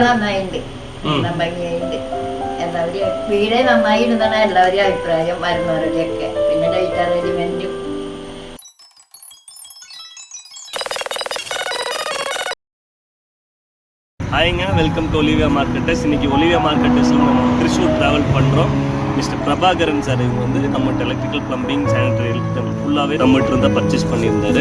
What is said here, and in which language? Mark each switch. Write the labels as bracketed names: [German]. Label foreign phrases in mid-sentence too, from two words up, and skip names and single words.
[Malayalam] നന്നായിട്ടുണ്ട്, ഭംഗിയായിട്ടുണ്ട്. എല്ലാവരും വീടേ നന്നായിരുന്നാണ് എല്ലാവരും അഭിപ്രായം വരുന്നവരുടെയൊക്കെ. പിന്നെ [English] light arrangement [Tamil] ஹாய்ங்க, [English] welcome to [Tamil] ஒலிவியா மார்க்கெட்டர்ஸ். இன்றைக்கி ஒலிவியா மார்க்கெட்டர்ஸில் நம்ம திருச்சூர் ட்ராவல் பண்ணுறோம். மிஸ்டர் பிரபாகரன் சார் இவங்க வந்து நம்மகிட்ட [English] electrical plumbing sanitary [Tamil] ஃபுல்லாகவே நம்மகிட்ட இருந்தால் பர்ச்சேஸ் பண்ணியிருந்தார்.